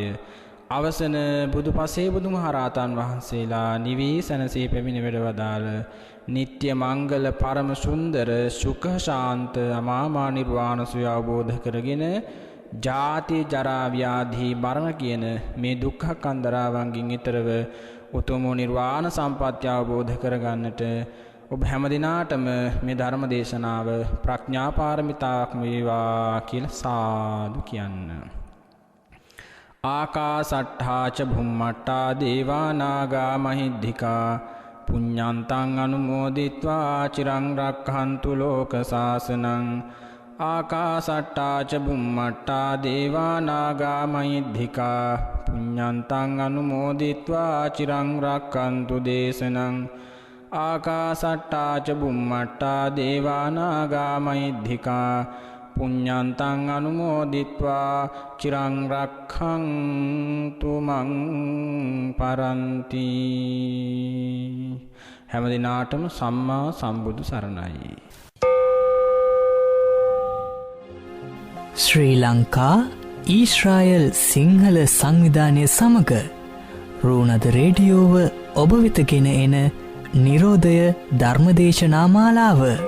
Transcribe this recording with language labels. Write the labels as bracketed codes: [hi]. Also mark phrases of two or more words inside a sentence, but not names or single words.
[si] අවසන බුදුපසේ බුදුමහරහතන් වහන්සේලා නිවී සැනසී පැමිණ වැඩවදාළ නිත්‍ය මංගල පරම සුන්දර සුඛ ශාන්ත අමාමා නිර්වාණ සුවය අවබෝධ කරගෙන ජාති ජරා ව්‍යාධි මරණ කියන මේ දුක්ඛ කන්දරාවන්ගෙන් ඈතරව උතුම් නිර්වාණ සම්පත්‍ය අවබෝධ කරගන්නට ඔබ හැම දිනාටම මේ ධර්ම දේශනාව ප්‍රඥා පාරමිතාවක් වේවා කියලා සාදු කියන්න. [pi] ආකාසට්ඨා ච භුම්මට්ඨා දේවා නාග මහිද්దికා පුඤ්ඤන්තං අනුමෝදිත්වා චිරං රක්ඛන්තු ලෝක සාසනං. ආකාසට්ඨා ච භුම්මට්ඨා දේවා නාග මහිද්దికා පුඤ්ඤන්තං අනුමෝදිත්වා චිරං රක්ඛන්තු දේශනං. ආකාසට්ඨා ච බුම්මට්ඨා දේවා නාග මහිද්దికා පුඤ්ඤන්තං අනුමෝදිත්වා චිරං රක්ඛන්තු මං පරන්ති. [si] හැම දිනාටම සම්මා සම්බුදු සරණයි. ශ්‍රී ලංකා ඊශ්‍රායල් සිංහල සංවිධානය සමග රුණද රේඩියෝව ඔබ වෙත ගෙන එන නිරෝධය ධර්මදේශනා මාලාව.